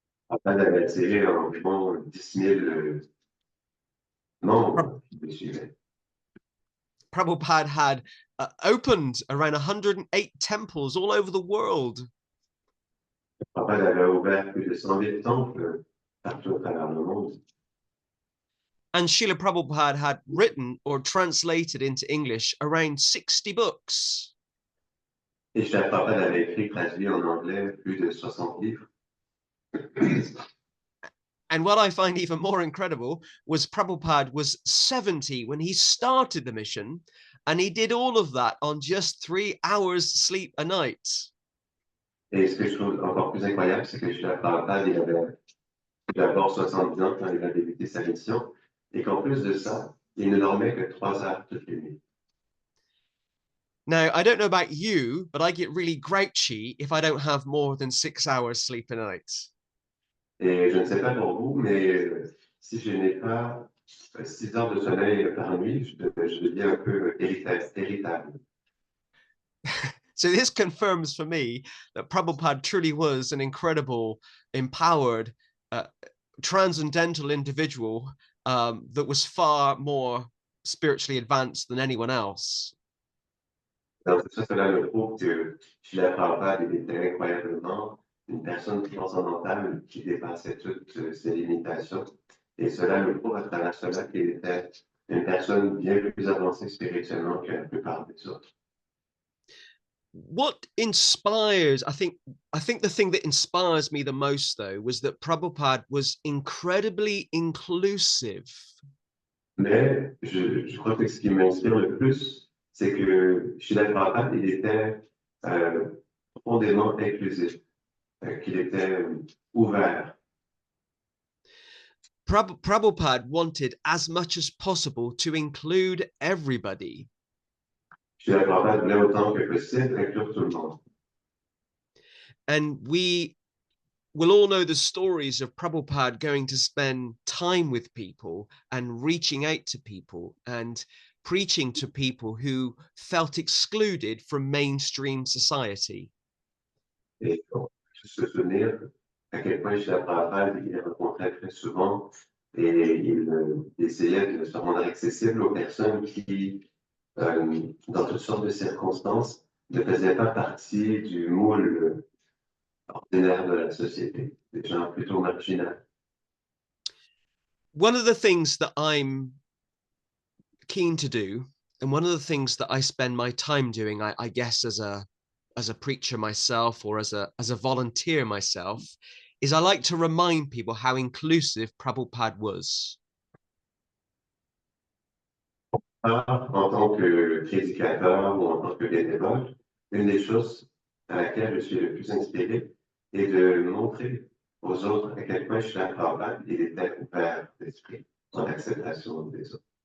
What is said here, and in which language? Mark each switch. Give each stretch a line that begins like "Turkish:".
French: Prabhupada avait attiré environ 10 000 membres qui le suivaient.
English: Prabhupada had opened around 108 temples all over the world.
French: Prabhupada avait ouvert plus de 108 temples partout à travers le monde.
English: And Srila Prabhupada had written or translated into English around 60 books.
French: Et Srila Prabhupada avait écrit, traduit en anglais, plus de 60 livres.
English: And what I find even more incredible was Prabhupada was 70 when he started the mission, and he did all of that on just 3 hours sleep a night.
French: Et ce que je trouve encore plus incroyable, c'est que Srila Prabhupada, il avait d'abord 70 ans quand il a débuté sa mission, et qu'en plus de ça, il ne dormait que 3 heures toutes les nuits.
English: Now, I don't know about you, but I get really grouchy if I don't have more than 6 hours sleep a night.
French: Et je ne sais pas pour vous, mais si je n'ai pas 6 heures de sommeil par nuit, je deviens un peu irritable.
English: So this confirms for me that Prabhupada truly was an incredible, empowered, transcendental individual that was far more spiritually advanced than anyone else.
French: Donc, cela me prouve que Srila Prabhupada était incroyablement une personne transcendantale qui dépassait toutes ses limitations. Et cela me prouve à travers cela qu'il était une personne bien plus avancée spirituellement que la plupart des autres.
English: What inspires, I think the thing that inspires me the most, though, was that Prabhupada was incredibly inclusive.
French: Mais je crois que ce qui m'inspire le plus, c'est que Srila Prabhupada, il était profondément inclusif, qu'il était ouvert.
English: Prabhupada wanted as much as possible to include everybody.
French: Srila Prabhupada voulait autant que possible inclure tout le monde.
English: And we will all know the stories of Prabhupada going to spend time with people and reaching out to people and preaching to people who felt excluded from mainstream society.
French: Et on peut se souvenir à quel point Srila Prabhupada, il les rencontrait très souvent et il essayait de se rendre accessible aux personnes qui, dans toutes sortes de circonstances, ne faisaient pas partie du moule ordinaire de la société, des gens plutôt marginaux.
English: One of the things that I'm keen to do, and one of the things that I spend my time doing, I guess as a preacher myself or as a volunteer myself, is I like to remind people how inclusive Prabhupada was.
French: En tant que prédicateur ou en tant que bénévole, une des choses à laquelle je suis le plus inspiré est de montrer aux autres à quel point Srila Prabhupada il était ouvert d'esprit dans l'acceptation des autres.